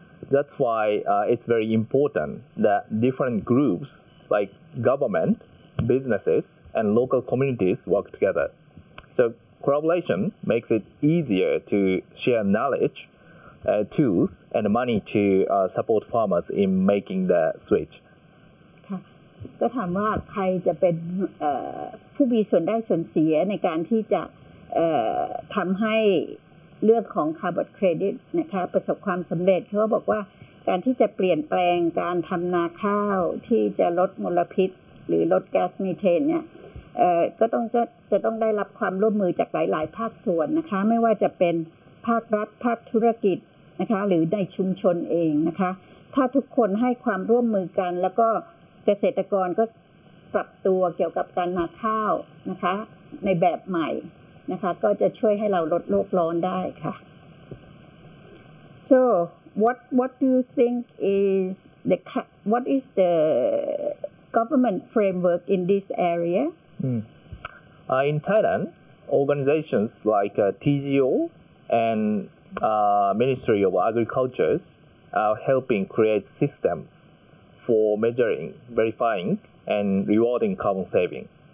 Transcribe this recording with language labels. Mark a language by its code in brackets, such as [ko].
[en] That's why it's very important that different groups like government, businesses, and local communities work together. So collaboration makes it easier to share knowledge, tools, and money to support farmers in making the switch. [th] ก็ถามว่าใครจะเป็นผู้มีส่วนได้ส่วนเสียในการที่จะทำให้เรื่องของคาร์บอนเครดิตนะคะประสบความสำเร็จเขาบอกว่าการที่จะเปลี่ยนแปลงการทำนาข้าวที่จะลดมลพิษหรือลดแก๊สมีเทนเนี่ย ก็ต้องจะต้องได้รับความร่วมมือจากหลายๆภาคส่วนนะคะไม่ว่าจะเป็นภาครัฐภาคธุรกิจนะคะหรือในชุมชนเองนะคะถ้าทุกคนให้ความร่วมมือกันแล้วก็เกษตรกรก็ปรับตัวเกี่ยวกับการนาข้าวนะคะในแบบใหม่นะคะก็จะช่วยให้เราลดโลกร้อนได้ค่ะ [en] Sowhat do you think is the what is the government framework in this area? In Thailand, organizations like TGO and Ministry of Agriculture are helping create systems for measuring, verifying, and rewarding carbon saving.